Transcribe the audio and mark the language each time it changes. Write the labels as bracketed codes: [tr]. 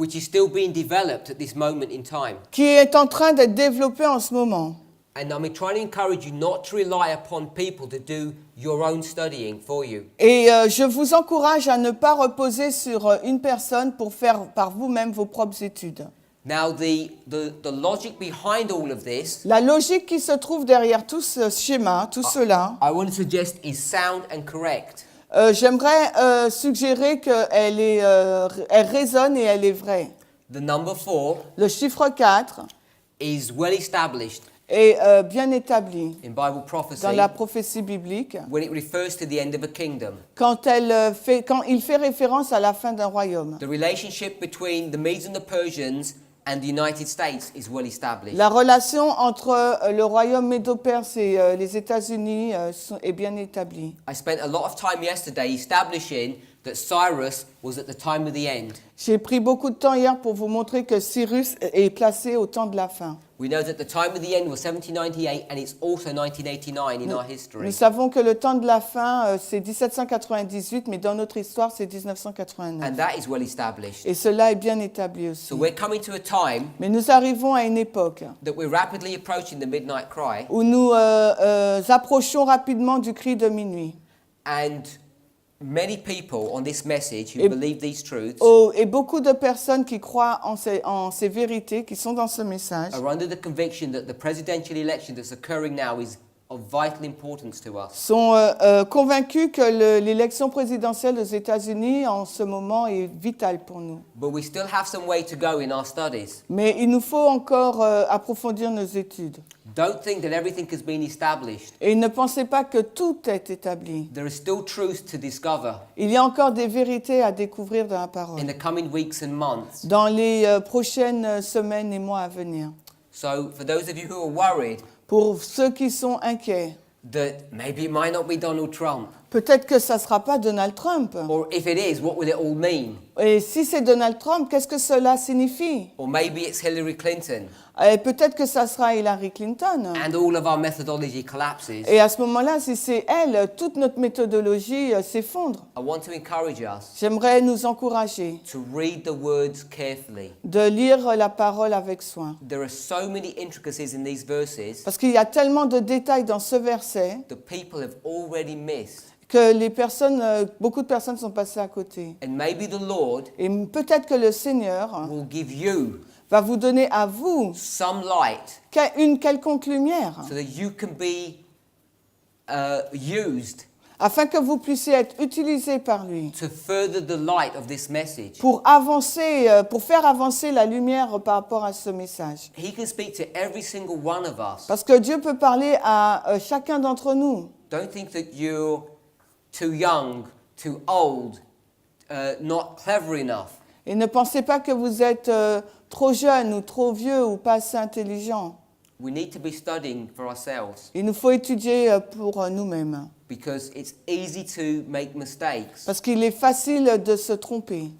[en] which is still being developed at this moment in time. [fr] qui est en train d'être développé en ce moment. [en] And I'm trying to encourage you not to rely upon people to do your own studying for you. [fr] Et je vous encourage à ne pas reposer sur une personne pour faire par vous-même vos propres études. [en] Now the logic behind all of this, [fr] La logique qui se trouve derrière tout ce schéma, tout cela, [en] I want to suggest is sound and correct. [fr] j'aimerais suggérer qu'elle elle résonne et elle est vraie. [en] The number 4 [fr] Le chiffre 4 [en] is well established [fr] est bien établi [en] in Bible prophecy [fr] dans la prophétie biblique [en] when it refers to the end of a kingdom. [fr] quand il fait référence à la fin d'un royaume. [en] The relationship between the Medes and the Persians and the United States is well established. [fr] La relation entre le royaume médo-perse et les États-Unis est bien établie. [en] I spent a lot of time yesterday establishing that Cyrus was at the time of the end. [fr] J'ai pris beaucoup de temps hier pour vous montrer que Cyrus est placé au temps de la fin. [en] We know that the time of the end was 1798 and it's also 1989 in our [fr] Nous [en] history. [fr] savons que le temps de la fin, c'est 1798, mais dans notre histoire, c'est 1989. [en] And that is well established. [fr] Et cela est bien établi aussi. [en] So we're coming to a time [fr] Mais nous arrivons à une époque [en] that we're rapidly approaching the midnight cry, [fr] où nous approchons rapidement du cri de minuit. [en] and many people on this message who [fr] Et- [en] believe these truths [fr] Et beaucoup de personnes qui croient en ces vérités, qui sont dans ce message, [en] are under the conviction that the presidential election that's occurring now is of vital importance to us. [fr] sont convaincus que l'élection présidentielle aux États-Unis en ce moment est vitale pour nous. [en] But we still have some way to go in our studies. [fr] Mais il nous faut encore approfondir nos études. [en] Don't think that everything has been established. [fr] Et ne pensez pas que tout est établi. [en] There is still truth to discover [fr] Il y a encore des vérités à découvrir dans la parole, [en] in the coming weeks and months. [fr] dans les prochaines semaines et mois à venir. [en] So, for those of you who are worried [fr] Pour ceux qui sont inquiets, [en] that maybe it might not be Donald Trump, [fr] peut-être que ça ne sera pas Donald Trump. [en] or if it is, what will it all mean? [fr] Et si c'est Donald Trump, qu'est-ce que cela signifie? [en] Or maybe it's Hillary Clinton, [fr] Et peut-être que ça sera Hillary Clinton. [en] and all of our methodology collapses. [fr] Et à ce moment-là, si c'est elle, toute notre méthodologie s'effondre. [en] I want to encourage us [fr] J'aimerais nous encourager [en] to read the words carefully. [fr] de lire la parole avec soin. [en] There are so many intricacies in these verses [fr] Parce qu'il y a tellement de détails dans ce verset [en] that people have already missed. [fr] que beaucoup de personnes sont passées à côté. [en] And maybe the Lord [fr] Et peut-être que le Seigneur [en] will give you [fr] va vous donner à vous [en] some light [fr] une quelconque lumière, [en] so that you can be used [fr] afin que vous puissiez être utilisés par lui [en] to further the light of this message. [fr] pour avancer, pour faire avancer la lumière par rapport à ce message. [en] He can speak to every single one of us. [fr] Parce que Dieu peut parler à chacun d'entre nous. [en] Don't think that you're too young, too old, not clever enough. [fr] Et ne pensez pas que vous êtes trop jeune ou trop vieux ou pas assez intelligent. [en] We need to be studying for ourselves [fr] Il nous faut étudier pour nous-mêmes. [en] because it's easy to make mistakes [fr] Parce qu'il est facile de se tromper